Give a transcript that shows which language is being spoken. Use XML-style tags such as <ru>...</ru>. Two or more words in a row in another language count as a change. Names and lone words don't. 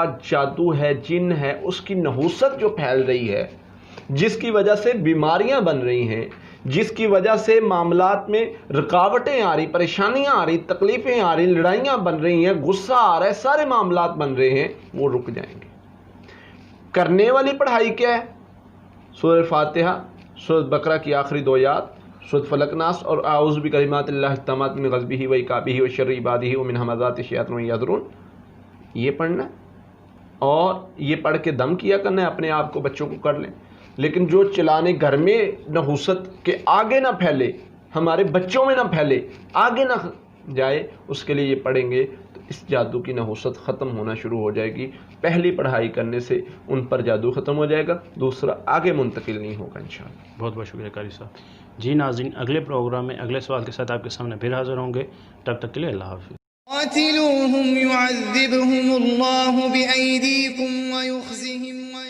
<ur>جادو ہے، جن ہے، اس کی نحوست جو پھیل رہی ہے، جس کی وجہ سے بیماریاں بن رہی ہیں، جس کی وجہ سے معاملات میں رکاوٹیں آ رہی، پریشانیاں آ رہی، تکلیفیں آ رہی، لڑائیاں بن رہی ہیں، غصہ آ رہا ہے، سارے معاملات بن رہے ہیں، وہ رک جائیں گے. کرنے والی پڑھائی کیا ہے؟ سورہ فاتحہ، سورۃ بقرہ کی آخری 2 آیات، سورۃ فلق ناس، اور</ur> <ar>اعوذ بکلمات اللہ التامات من غضبہ و عقابہ و شر عبادہ و من ہمزات الشیاطین و یحضرون.</ar> <ur>یہ پڑھنا ہے اور یہ پڑھ کے دم کیا کرنا ہے. اپنے آپ کو، بچوں کو کر لیں. لیکن جو چلانے گھر میں نحوست کے آگے نہ پھیلے، ہمارے بچوں میں نہ پھیلے، آگے نہ جائے، اس کے لیے یہ پڑھیں گے تو اس جادو کی نحوست ختم ہونا شروع ہو جائے گی. پہلی پڑھائی کرنے سے ان پر جادو ختم ہو جائے گا، دوسرا آگے منتقل نہیں ہوگا انشاءاللہ. بہت بہت شکریہ قاری صاحب. جی ناظرین، اگلے پروگرام میں اگلے سوال کے ساتھ آپ کے سامنے پھر حاضر ہوں گے. تب تک کے لیے اللہ حافظ.</ur> <ar>قاتلوهم يعذبهم الله بأيديكم ويخزهم</ar>